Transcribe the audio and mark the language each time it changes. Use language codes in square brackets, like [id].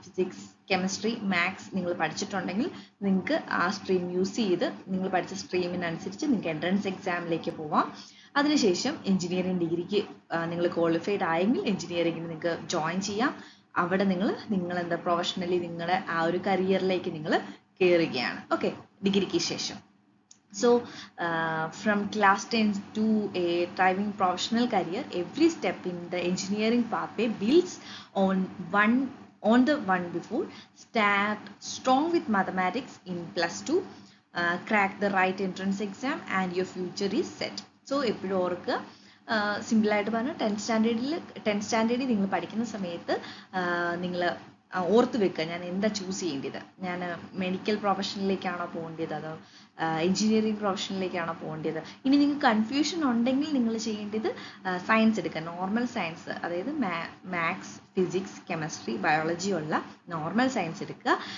[ml] Physics, chemistry, maths നിങ്ങൾ പഠിച്ചിട്ടുണ്ടെങ്കിൽ നിങ്ങൾക്ക് ആ സ്ട്രീം യൂസ് ചെയ്ത് നിങ്ങൾ പഠിച്ച സ്ട്രീമിനനുസരിച്ച് നിങ്ങൾക്ക് എൻട്രൻസ് എക്സാമിലേക്ക് പോവാം. അതിനുശേഷം എഞ്ചിനീയറിംഗ് ഡിഗ്രിക്ക് നിങ്ങൾ ക്വാളിഫൈഡ് ആയെങ്കിൽ എഞ്ചിനീയറിംഗിന് നിങ്ങൾക്ക് ജോയിൻ ചെയ്യാം. അവിടെ നിങ്ങൾ എന്താ പ്രൊഫഷണലി നിങ്ങളുടെ ആ ഒരു കരിയറിലേക്ക് നിങ്ങൾ കയറുകയാണ്. ഓക്കെ, ഡിഗ്രിക്ക് ശേഷം. [en] So from class 10 to a thriving professional career, every step in the engineering pathway builds on the one before. Start strong with mathematics in +2, crack the right entrance exam and your future is set. [ml] So എപ്പോഴും ഓർക്കുക, സിമ്പിളായിട്ട് പറഞ്ഞാൽ 10th സ്റ്റാൻഡേർഡിൽ നിങ്ങൾ പഠിക്കുന്ന സമയത്ത് നിങ്ങൾ ഓർത്ത് വെക്കുക, ഞാൻ എന്താ ചൂസ് ചെയ്യേണ്ടത്, ഞാൻ മെഡിക്കൽ പ്രൊഫഷനിലേക്കാണോ പോകേണ്ടത് അതോ എഞ്ചിനീയറിംഗ് പ്രൊഫഷനിലേക്കാണോ പോകേണ്ടത്. ഇനി നിങ്ങൾക്ക് കൺഫ്യൂഷൻ ഉണ്ടെങ്കിൽ നിങ്ങൾ ചെയ്യേണ്ടത് സയൻസ് എടുക്കുക, നോർമൽ സയൻസ്, അതായത് മാത്സ്, ഫിസിക്സ്, കെമിസ്ട്രി, ബയോളജി ഉള്ള നോർമൽ സയൻസ് എടുക്കുക.